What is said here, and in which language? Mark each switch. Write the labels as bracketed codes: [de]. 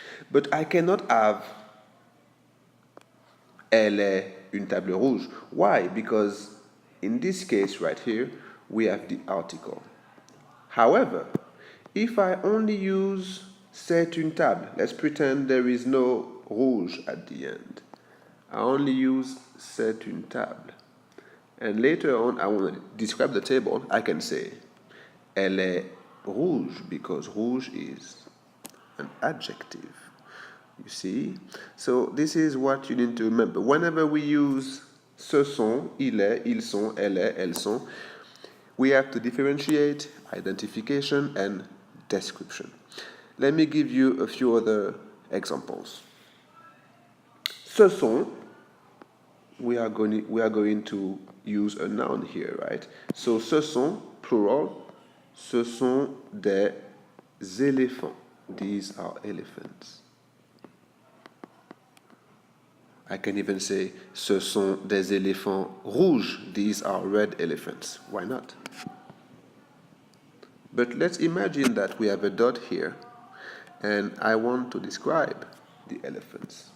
[en] But I cannot have [fr] elle est une table rouge. [en] Why? Because in this case right here, we have the article. However, if I only use [fr] c'est une table, [en] let's pretend there is no rouge at the end. I only use [fr] c'est une table. [en] And later on, I want to describe the table. I can say [fr] elle est rouge [en] because rouge is an adjective. You see? So this is what you need to remember. Whenever we use [fr] ce sont, il est, ils sont, elle est, elles sont, [en] we have to differentiate identification and description. Let me give you a few other examples. [fr] Ce sont, [en] we are going to use a noun here, right? [fr] So ce sont, plural, ce sont des éléphants. [en] These are elephants. I can even say [fr] ce sont des éléphants rouges. [en] These are red elephants. Why not? But let's imagine that we have a dot here and I want to describe the elephants.